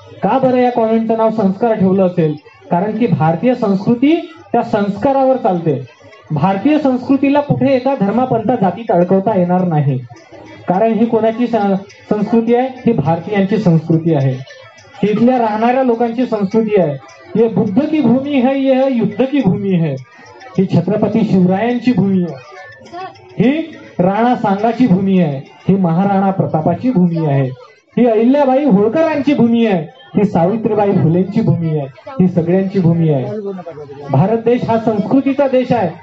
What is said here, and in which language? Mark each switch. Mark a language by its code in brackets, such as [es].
[mr] का बरं या कॉन्व्हेंटचं नाव संस्कार ठेवलं असेल? कारण की भारतीय संस्कृती त्या संस्कारावर चालते. भारतीय संस्कृतीला कुठे एका धर्मापंथा जातीत अडकवता येणार नाही. कारण ही कोणाची संस्कृती आहे? ही भारतीयांची संस्कृती आहे. ही इथल्या राहणाऱ्या लोकांची संस्कृती आहे. [hi] ये बुद्ध की भूमी है, ये युद्ध की भूमी है. [mr] ही छत्रपती शिवरायांची भूमी आहे. ही राणा सांगाची भूमी आहे. ही महाराणा प्रतापाची भूमी आहे. ही अहिल्याबाई होळकरांची भूमी आहे. ही सावित्रीबाई फुलेंची भूमी आहे. ही सगळ्यांची भूमी आहे. भारत देश हा संस्कृतीचा देश आहे.